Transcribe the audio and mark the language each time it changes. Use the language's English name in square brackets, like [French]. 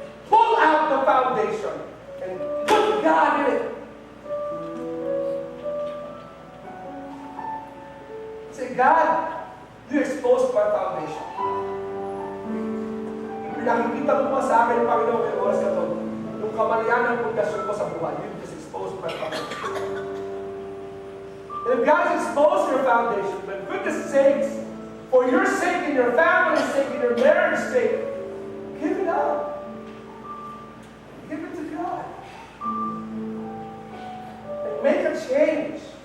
[English] Pull out the foundation and put God in it. Say, God, you exposed my foundation. [Filipino] Pinakikita mo pa sa akin, Panginoon, yung oras na ito, yung kamalian ng pundasyon ko sa buhay, [English] you just exposed my foundation. And if God has exposed your foundation, but goodness sakes, for your sake and your family's sake and your marriage's sake, give it up. Give it to God. And make a change.